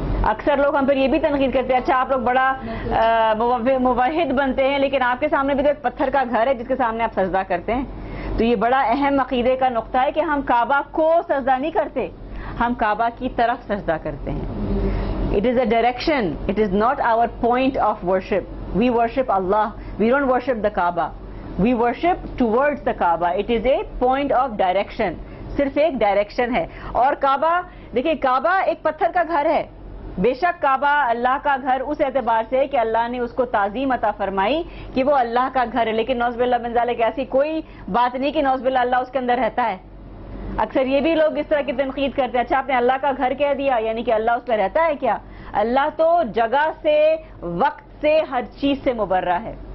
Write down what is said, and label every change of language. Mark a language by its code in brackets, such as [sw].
[ur] اکثر لوگ ہم پر یہ بھی تنقید کرتے ہیں, اچھا آپ لوگ بڑا موحد بنتے ہیں, لیکن آپ کے سامنے بھی تو ایک پتھر کا گھر ہے جس کے سامنے آپ سجدہ کرتے ہیں. تو یہ بڑا اہم عقیدے کا نقطہ ہے کہ ہم کعبہ کو سجدہ نہیں کرتے, ہم کعبہ کی طرف سجدہ کرتے ہیں. [en] It is a direction. It is not our point of worship. We worship Allah. We don't worship the Kaaba. We worship towards the Kaaba. It is a point of direction. [ur] صرف ایک ڈائریکشن ہے. اور کعبہ, دیکھیں کعبہ ایک پتھر کا گھر ہے. بے شک کعبہ اللہ کا گھر اس اعتبار سے کہ اللہ نے اس کو تعظیم عطا فرمائی کہ وہ اللہ کا گھر ہے, لیکن نعوذ باللہ من ذالک ایسی کوئی بات نہیں کہ نعوذ باللہ اللہ اس کے اندر رہتا ہے. اکثر یہ بھی لوگ اس طرح کی تنقید کرتے ہیں, اچھا آپ نے اللہ کا گھر کہہ دیا, یعنی کہ اللہ اس میں رہتا ہے کیا؟ اللہ تو جگہ سے, وقت سے, ہر چیز سے مبرہ ہے.